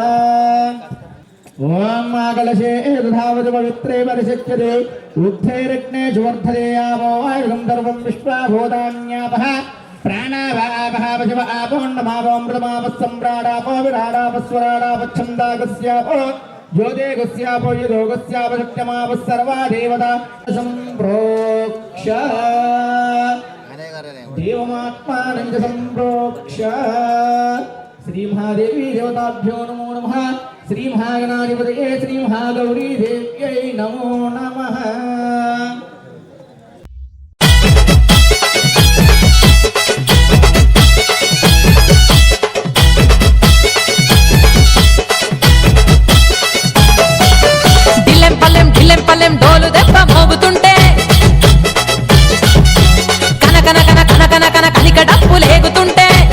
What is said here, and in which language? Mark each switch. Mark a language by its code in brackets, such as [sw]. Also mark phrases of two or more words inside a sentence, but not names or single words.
[sa] ओम कलशे तथावत् पवित्रे परिशच्यते उद्धैरग्नेषु वर्धतेयावो आयुधं सर्वं विश्वाभूतान्यापः प्राणावापः पशव आपोऽण्डमापोऽमृतमापः सम्राडापो विराडापस्वराडापच्छन्दागस्यापो ज्योतिगस्यापो यदोगस्यापो शक्त्यमापः सर्वा देवता सम्प्रोक्ष देवमात्मानं च सम्प्रोक्ष श्री महादेवी देवताभ्यो नमो नमः श्री महागणाधिपतये श्री महागौरी देव्यै नमो नमः [te] పల్లెం డోలు దెబ్బ మోగుతుంటే కన కన కన కన కన కన కనిక డప్పు లేగుతుంటే